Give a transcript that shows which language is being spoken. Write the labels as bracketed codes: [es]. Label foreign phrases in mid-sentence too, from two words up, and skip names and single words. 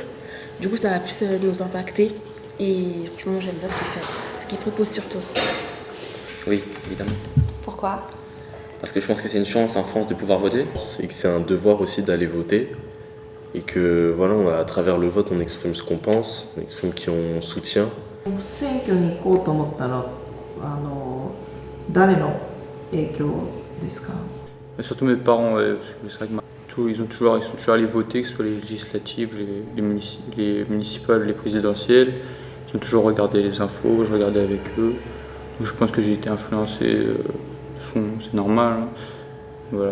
[fr] Du coup, ça va plus nous impacter. Et franchement, j'aime bien ce qu'il fait, ce qu'il propose surtout. Oui, évidemment. Pourquoi? Parce que je pense que c'est une chance en France de pouvoir voter. Et que c'est un devoir aussi d'aller voter. Et que voilà, à travers le vote, on exprime ce qu'on pense, on exprime qui on soutient. [ja] 選挙に行こうと思ったら誰の影響ですか？ [fr] Mais surtout mes parents, ouais, parce que c'est vrai que ils sont toujours allés voter, que ce soit les législatives, les municipales, les présidentielles. Ils ont toujours regardé les infos, je regardais avec eux. Donc je pense que j'ai été influencé, de toute façon c'est normal. Hein. Voilà.